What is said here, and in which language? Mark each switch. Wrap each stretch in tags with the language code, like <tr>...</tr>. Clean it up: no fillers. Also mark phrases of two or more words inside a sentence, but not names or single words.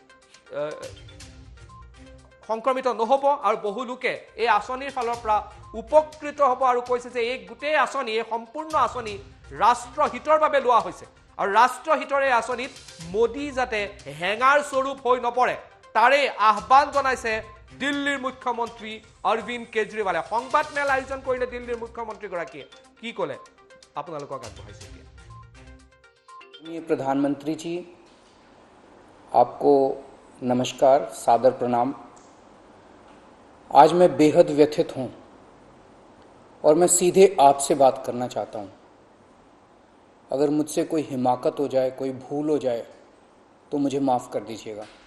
<as>সংক্ৰমিত নহ'ব আৰু বহু লোকে এই আঁচনিৰ ফালৰ পৰা উপকৃত হ'ব আৰু কৈছে যে এই গোটেই আঁচনি, এই সম্পূৰ্ণ আঁচনি ৰাষ্ট্ৰহিতৰ বাবে লোৱা হৈছে আৰু ৰাষ্ট্ৰহিতৰ এই আঁচনিত মোদী যাতে হেঙাৰ স্বৰূপ হৈ নপৰে তাৰে আহ্বান জনাইছে দিল্লীৰ মুখ্যমন্ত্ৰী অৰবিন্দ কেজৰিৱালে। সংবাদমেল আয়োজন কৰিলে দিল্লীৰ মুখ্যমন্ত্ৰীগৰাকীয়ে। কি ক'লে আপোনালোকক আগবঢ়াইছে এতিয়া।</as> <hi>प्रधानमंत्री जी, आपको नमस्कार, सादर प्रणाम। आज मैं बेहद व्यथित हूं और मैं सीधे आपसे बात करना चाहता हूं। अगर मुझसे कोई हिमाकत हो जाए, कोई भूल हो जाए तो मुझे माफ़ कर दीजिएगा।</hi>